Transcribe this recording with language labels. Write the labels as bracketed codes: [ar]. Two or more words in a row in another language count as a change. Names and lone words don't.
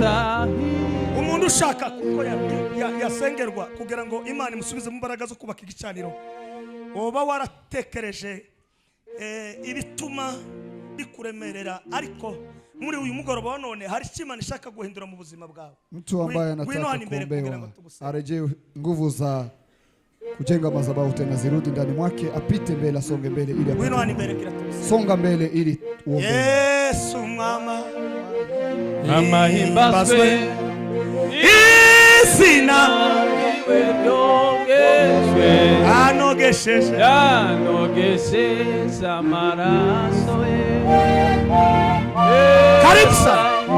[rw] umuntu ushaka kuko yasengerwa kugira ngo Imana imusubize mu mbaraga zo kubaka igicaniro, woba waratekereje ibituma bikuremerera, ariko muri uyu mugoroba wa none hari icyo Imana ishaka guhindura mu buzima bwawe. [sw] Mtu ambaye anataka kuombewa arejee nguvu za kujenga madhabahu tena zirudi ndani mwake, apite mbele, asonge mbele ili songa mbele ili uombe. [rw] Yesu mwama amahimbazwe, izina yanogesheje amaraso ye. [sw] Karibu sana.